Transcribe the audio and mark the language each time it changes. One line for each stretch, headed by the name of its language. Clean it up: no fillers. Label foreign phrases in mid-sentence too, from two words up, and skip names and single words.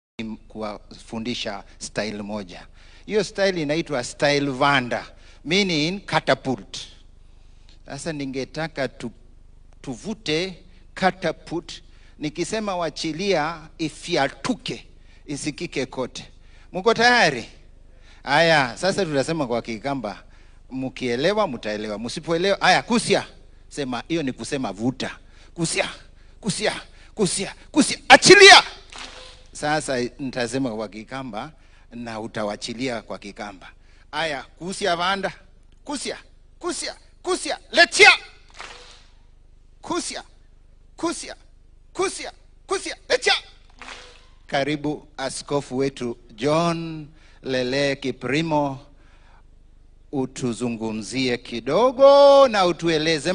Swahili: kuwafundisha style moja. Hiyo style inaitwa style vanda,
English: meaning catapult.
Swahili: Sasa ningetaka tuvute catapult, nikisema wachilia ifiatuke, isikike kote. Muko tayari? Aya, sasa tutasema kwa Kikamba, mkielewa mtaelewa, msipoelewa aya kusia. Sema hiyo ni kusema vuta.
Kamba: Kusia, kusia, kusia, kusia,
Swahili: achilia. Sasa nitasema kwa Kikamba na utawachilia kwa Kikamba. Aya,
Kamba: kusia vanda, kusia, kusia, kusia, lechia. Kusia, kusia, kusia, kusia, lechia.
Swahili: Karibu askofu wetu John Lele Kiprimo, utuzungumzie kidogo na utueleze.